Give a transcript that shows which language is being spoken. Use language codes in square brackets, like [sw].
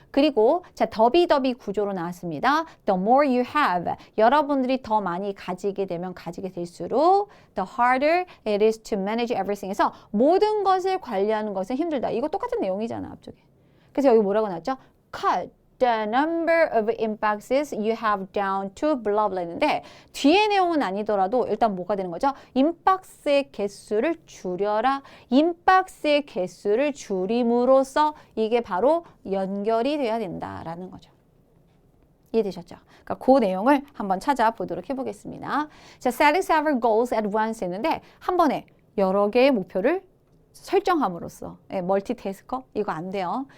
[ko] 그리고 자, 더비더비 구조로 나왔습니다. [en] The more you have. [ko] 여러분들이 더 많이 가지게 되면 가지게 될수록 [en] the harder it is to manage everything. [ko] 해서 모든 것을 관리하는 것은 힘들다. 이거 똑같은 내용이잖아, 앞쪽에. 그래서 여기 뭐라고 나왔죠? Cut [en] The number of inboxes you have down to blah blah [ko] 했는데 뒤에 내용은 아니더라도 일단 뭐가 되는 거죠? 인박스의 개수를 줄여라. 인박스의 개수를 줄임으로써 이게 바로 연결이 돼야 된다라는 거죠. 이해되셨죠? 그러니까 그 내용을 한번 찾아보도록 해보겠습니다. 자, [en] setting several goals at once [ko] 했는데 한 번에 여러 개의 목표를 설정함으로써 멀티태스커 이거 안 돼요.